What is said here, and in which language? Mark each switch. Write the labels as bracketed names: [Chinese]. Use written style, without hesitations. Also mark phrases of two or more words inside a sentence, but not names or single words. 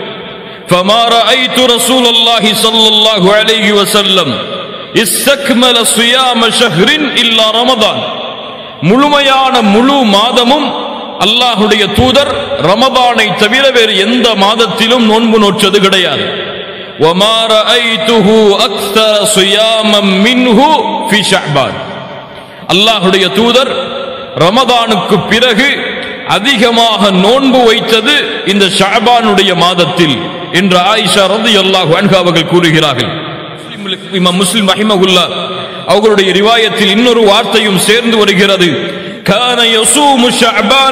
[Arabic] فما رأيت رسول الله صلى الله عليه وسلم استكمل صيام شهر إلا رمضان, [Tamil] முழுமையான முழு மாதமும் அல்லாஹ்வுடைய தூதர் ரமதானை தவிர வேறு எந்த மாதத்திலும் நோன்பு நோற்றது கிடையாது. [Arabic] وما رأيته أكثر صياما منه في شعبان, [Tamil] அல்லாஹ்வுடைய தூதர் ரமதானுக்கு பிறகு அதிகமாக நோன்பு வைத்தது இந்த ஷஅபானுடைய மாதத்தில் என்று ஆயிஷா [Arabic] رضي الله عنها [Tamil] அவர்கள் கூறுகிறார்கள். இமாம் முஸ்லிம் ரஹிமஹுல்லாஹ் அவர்களுடைய ரிவாயத்தில் இன்னொரு வார்த்தையும் சேர்ந்து வருகிறது, [Arabic] كان يصوم شعبان